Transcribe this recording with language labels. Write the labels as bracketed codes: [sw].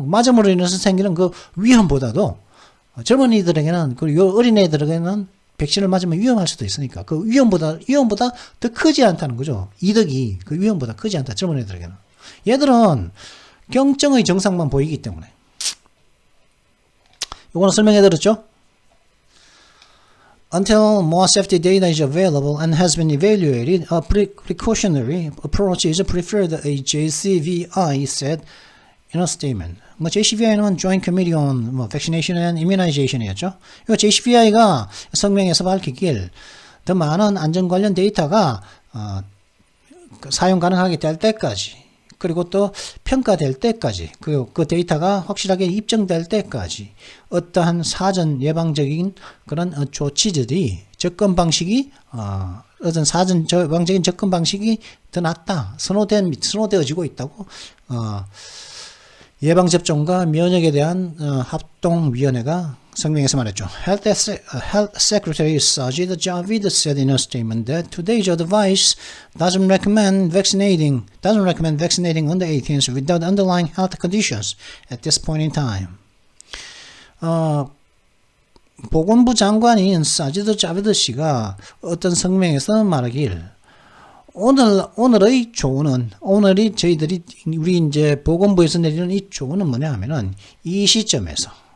[ko] 맞음으로 인해서 생기는 그 위험보다도 젊은이들에게는 그리고 어린애들에게는 백신을 맞으면 위험할 수도 있으니까 그 위험보다 더 크지 않다는 거죠. 이득이 그 위험보다 크지 않다. 젊은이들에게는. 얘들은 경증의 증상만 보이기 때문에. 요거는 설명해 드렸죠? [en] Until more safety data is available and has been evaluated, a precautionary approach is preferred, a JCVI said in a statement. [ko] JCVI는 Joint Committee on Vaccination and Immunization이었죠. 이 JCVI가 성명에서 밝히길 더 많은 안전 관련 데이터가 사용 가능하게 될 때까지 그리고 또 평가될 때까지 그 데이터가 확실하게 입증될 때까지 어떠한 사전 예방적인 그런 조치들이 접근 방식이 어떤 사전 예방적인 접근 방식이 더 낫다 선호되어지고 있다고 예방접종과 면역에 대한 합동위원회가 성명에서 말했죠. [en] Health Secretary Sajid Javid said in a statement that today's advice doesn't recommend vaccinating under 18s without underlying health conditions at this point in time. [ko] 보건부 장관인 사지드 자비드 씨가 어떤 성명에서 말하길 오늘의 조언은 우리 이제 보건부에서 내리는 이 조언은 뭐냐 하면은 이 시점에서